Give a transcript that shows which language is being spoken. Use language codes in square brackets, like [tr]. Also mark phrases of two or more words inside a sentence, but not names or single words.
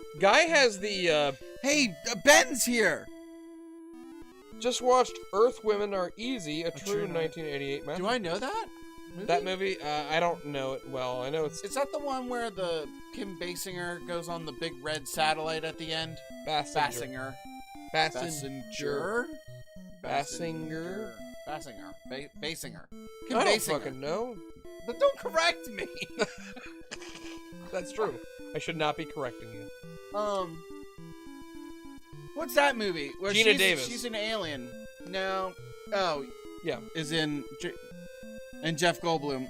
[en] Guy has the, Hey, Ben's here! just watched Earth Women Are Easy, a true true 1988 masterpiece. Do I know that movie? That movie? I don't know it well. I know it's Is that the one where the Kim Basinger goes on the big red satellite at the end? Basinger. Basinger. Basinger. Basinger. I Kim don't Basinger. fucking know. But don't correct me. That's true. I should not be correcting you. What's that movie? Where Gina Davis. She's an alien. No. Oh, Yeah. is in and Jeff Goldblum.